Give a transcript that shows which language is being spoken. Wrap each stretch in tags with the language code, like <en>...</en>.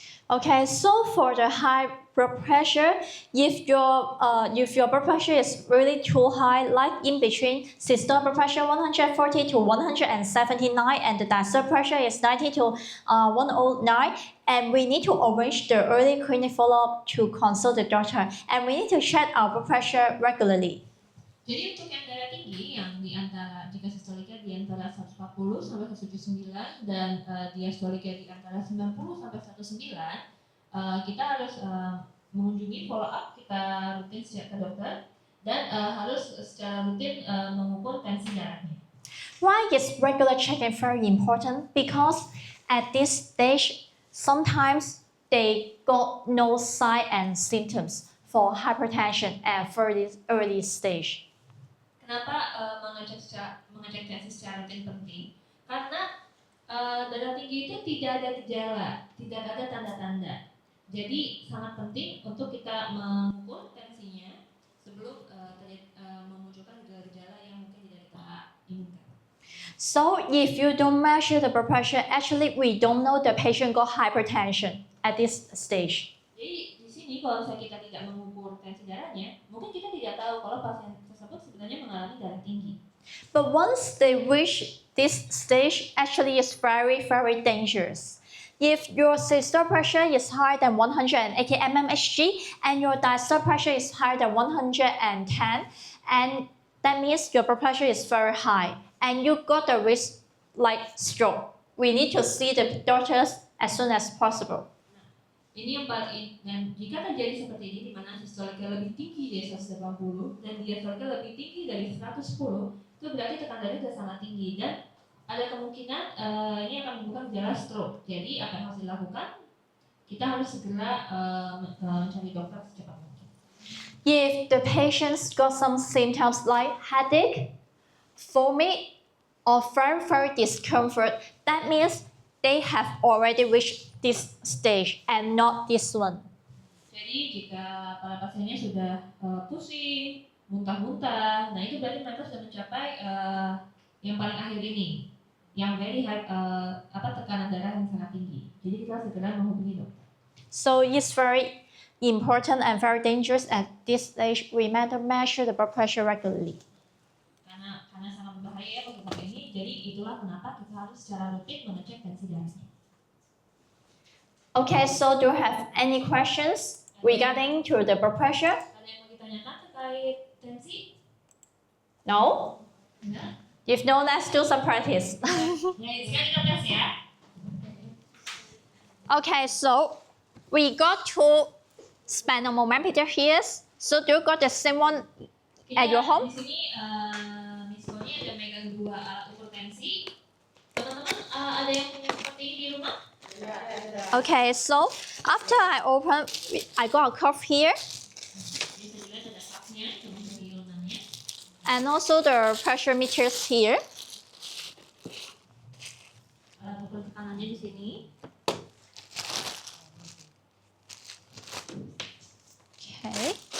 <en>Okay, so for the high blood pressure, if your blood pressure is really too high, like in between systolic blood pressure 140 to 179, and the diastolic pressure is 90 to 109, and we need to arrange the early clinic follow-up to consult the doctor, and we need to check our blood pressure regularly.</en> <id>Jadi untuk yang darah tinggi, yang di antara jika sistoliknya di antara 140 sampai 179 dan diastoliknya di antara 90 sampai 109, kita harus mengunjungi follow up, kita rutin setiap ke dokter dan harus secara rutin mengukur tensi darahnya.</id> <en>Why is regular checking very important? Because at this stage, sometimes they got no sign and symptoms for hypertension at early stage.</en> <id>Kenapa mengecek tensi secara rutin penting? Karena darah tinggi itu tidak ada gejala, tidak ada tanda-tanda. Jadi sangat penting untuk kita mengukur tensinya sebelum memunculkan gejala-gejala yang mungkin tidak kita inginkan.</id> <en>So if you don't measure the blood pressure, actually we don't know the patient got hypertension at this stage.</en> <id>Jadi di sini kalau kita tidak mengukur tensi darahnya, mungkin kita tidak tahu kalau pasien tersebut sebenarnya mengalami darah tinggi.</id> <en>But once they reach this stage, actually it's very, very dangerous. If your systolic pressure is higher than 180 mmHg and your diastolic pressure is higher than 110, and that means your blood pressure is very high and you got the risk like stroke. We need to see the doctors as soon as possible.</en> <id>Ini yang paling, dan jika terjadi seperti ini di mana sistoliknya lebih tinggi dari 180 dan diastoliknya lebih tinggi dari 110, itu berarti tekanan darah sudah sangat tinggi dan ada kemungkinan ini akan menimbulkan gejala stroke. Jadi apa yang harus dilakukan? Kita harus segera mencari dokter secepat mungkin.</id> <en>If the patient's got some symptoms like headache, foaming, or very discomfort, that means they have already reached this stage and not this one.</en> <id>Jadi jika para pasiennya sudah pusing, muntah-muntah, nah itu berarti mereka sudah mencapai yang paling akhir ini, yang</id> <en>very high,</en> <id>tekanan darah yang sangat tinggi. Jadi kita segera menghubungi dokter.</id> <en>So it's very important and very dangerous at this stage. We better measure the blood pressure regularly.</en> <id>Karena sangat berbahaya untuk hal ini, jadi itulah kenapa kita harus secara rutin mengecek tensi darahnya.</id> <en>Okay, so do you have any questions regarding to the blood pressure?</en> <id>Ada yang mau ditanyakan terkait tensi?</id> <en>No?</en> <id>Enggak?</id> <en>If no, let's do some practice.</en> <id>Nah, sekarang kita tes ya.</id> <en>Okay, so we got two sphygmomanometer here. So do you got the same one at your home?</en> <id>Di sini Miskonya ada megang dua alat ukur tensi. Teman-teman ada yang punya seperti ini di rumah?</id> <en>Okay, so after I open, I got a cuff here.</en> <id>Bisa dilihat ada cup-nya, cuma di lunanya.</id> <en>And also the pressure meters here.</en> <id>Alat ukur tekanannya di sini.</id> <en>Okay.</en>